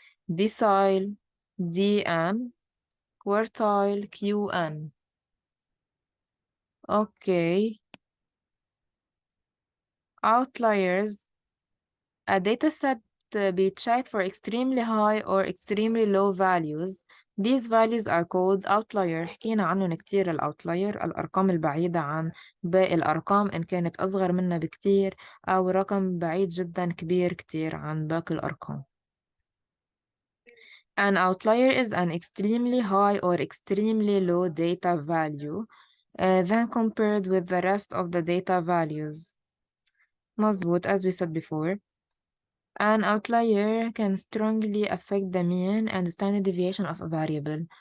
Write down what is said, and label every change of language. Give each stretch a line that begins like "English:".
English: Decile DN, quartile QN. Okay. Outliers. A dataset بيتشات for extremely high or extremely low values. These values are called outlier.
Arabic: حكينا عنهم كتير الأوتلاير، الأرقام البعيدة عن باقي الأرقام إن كانت أصغر منها بكتير أو رقم بعيد جدا كبير كتير عن باقي الأرقام.
English: An outlier is an extremely high or extremely low data value then compared with the rest of the data values.
Arabic: مظبوط,
English: as we said before. An outlier can strongly affect the mean and standard deviation of a variable.